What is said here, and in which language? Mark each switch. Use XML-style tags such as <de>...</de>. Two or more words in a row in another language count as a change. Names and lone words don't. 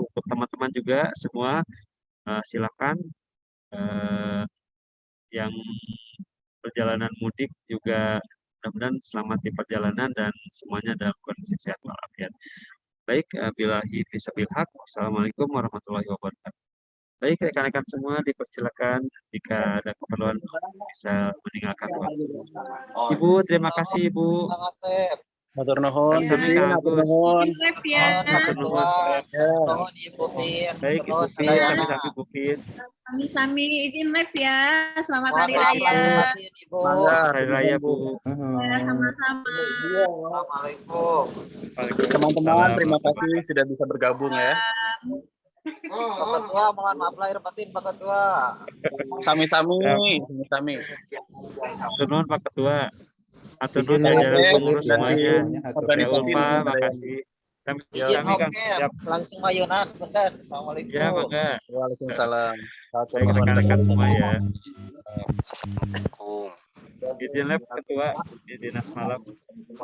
<id>Untuk teman-teman juga semua silakan yang perjalanan mudik juga mudah-mudahan selamat di perjalanan dan semuanya dalam kondisi sehat walafiat.</id> <ar>Baik, بالله في سبيل الحق. والسلام عليكم ورحمة الله وبركاته.</ar> <id>Baik, rekan-rekan semua dipersilakan jika ada keperluan bisa meninggalkan ruang. Ibu, terima kasih Ibu.</id> <jv>Matur nuhun. Matur nuhun.</jv> <id>Baik, Ibu Pin, sami-sami Ibu Pin. Sami-sami izin live ya. Selamat hari raya. Hari raya Bu. Sama-sama. Assalamualaikum. Teman-teman, terima kasih sudah bisa bergabung ya. Pak Ketua, mohon maaf lahir batin Pak Ketua. Sami-sami.</id> <jv>Matur nuhun Pak Ketua. Atur nuhun</jv> <id>jajaran pengurus semuanya. Organisasi makasih. Langsung mayunan, bentar. Assalamualaikum. Ya, bangga. Waalaikumsalam. Baik, rekan-rekan semua ya. Assalamualaikum. Izin lab Ketua, izin malam.</id>